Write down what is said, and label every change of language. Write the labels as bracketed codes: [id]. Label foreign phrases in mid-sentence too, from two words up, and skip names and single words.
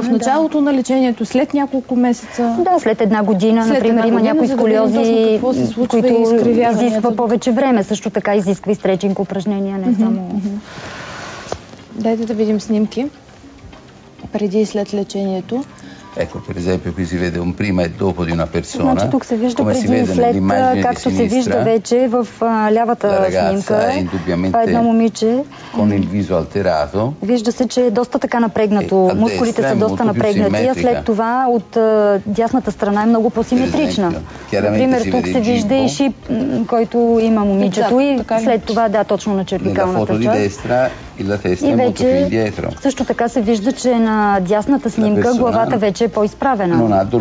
[bg] В началото на лечението, след няколко месеца? Да, след една година. Например, има някои сколиози, които изисква повече време. Също така изисква и стретчинг упражнения, не само... Дайте да видим снимки преди и след лечението. [it] Ecco, per esempio, qui si vede un prima e dopo di una persona. [bg] Значи тук се вижда преди и след, както се вижда вече в лявата снимка. Това е едно момиче. [it] Con il viso alterato. [bg] Вижда се, че е доста така напрегнато. Мускулите са доста напрегнати, а след това от дясната страна е много по-симетрична. Например, тук се вижда и шип, който има момичето и след това, да, точно на червикалната част. И вече също така се вижда, че на дясната снимка главата вече е по-изправена.